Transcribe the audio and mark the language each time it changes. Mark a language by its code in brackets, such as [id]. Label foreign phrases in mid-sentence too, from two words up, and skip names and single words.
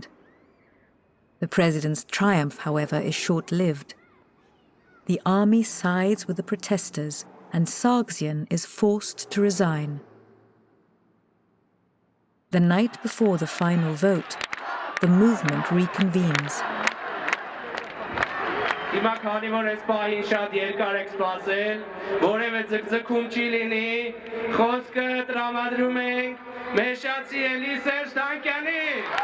[en] The president's triumph, however, is short-lived. The army sides with the protesters, and Sargsyan is forced to resign. The night before the final vote, the movement reconvenes. [hy] Հիմա քանի որ այս պահին շատ երկար եք սպասել, որևէ ձգձգում չի լինի, խոսքը տրամադրում ենք Մեշացի Էլի Սերժ Թանկյանին։